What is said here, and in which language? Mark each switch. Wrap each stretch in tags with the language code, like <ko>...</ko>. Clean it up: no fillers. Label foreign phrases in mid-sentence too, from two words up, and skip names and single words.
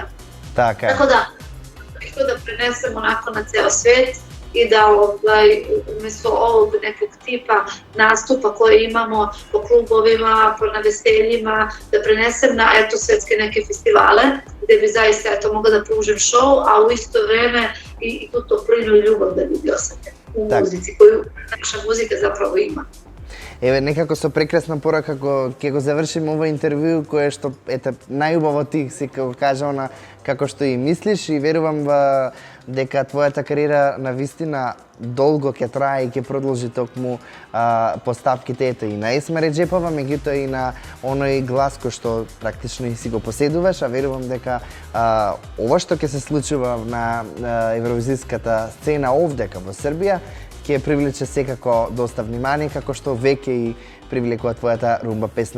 <sr>Tako da, to da prenesem onako na ceo svet i da umjesto ovog nekog tipa nastupa koje imamo po klubovima, na veseljima, da prenesem na svetske neke festivale gde bi zaista mogla da pružim show, a u isto vreme i tu toplinu i ljubav da ljudi osete u muzici koju naša muzika zapravo ima.</sr> <mk>Еве, некако со прекрасна порака ќе го завршим ова интервју, кое што, најубаво ти си кажа она како што и мислиш и верувам дека твојата кариера навистина долго ќе трае и ќе продолжи токму постапките и на Есма Реџепова, меѓутоа и на оној глас кој што практично и си го поседуваш, а верувам дека ова што ќе се случува на евровизиската сцена овдека во Србија ќе привлече секако доста внимание, како што веќе и привлекува твојата румба песна.</mk>